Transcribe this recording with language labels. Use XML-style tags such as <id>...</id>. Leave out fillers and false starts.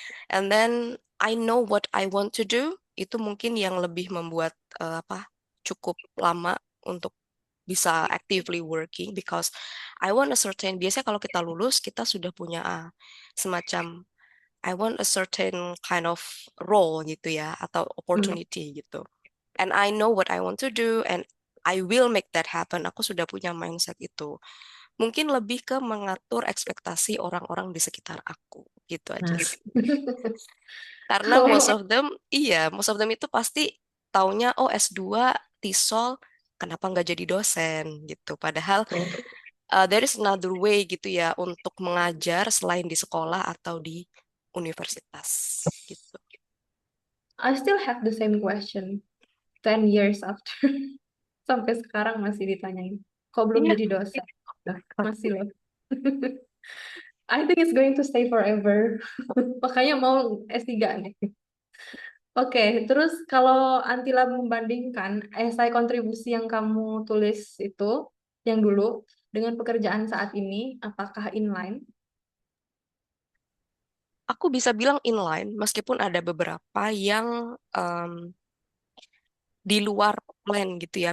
<en>And then I know what I want to do.</en> <id>Itu mungkin yang lebih membuat apa cukup lama untuk bisa</id> <en>actively working because I want a certain</en> <id>biasanya kalau kita lulus kita sudah punya semacam</id> <en>I want a certain kind of role</en> <id>gitu ya atau Hmm. opportunity gitu.</id> <en>And I know what I want to do and I will make that happen.</en> <id>Aku sudah punya mindset itu. Mungkin lebih ke mengatur ekspektasi orang-orang di sekitar aku gitu aja Nah, sih. Karena kalau</id> <en>most of them</en> <id>itu pasti taunya oh S2, TESOL, kenapa nggak jadi dosen gitu. Padahal</id> <en>there is another way</en> <id>gitu ya untuk mengajar selain di sekolah atau di universitas gitu.</id> <en>I still have the same question 10 years after.</en> <id>Sampai sekarang masih ditanyain. Kok belum Iya. jadi dosen? Nah, masih loh.</id> <en>I think it's going to stay forever.</en> <id>Makanya mau S3 nih. Oke, terus kalau Antila membandingkan esai kontribusi yang kamu tulis itu, yang dulu, dengan pekerjaan saat ini, apakah inline? Aku bisa bilang inline meskipun ada beberapa yang di luar plan gitu ya.</id>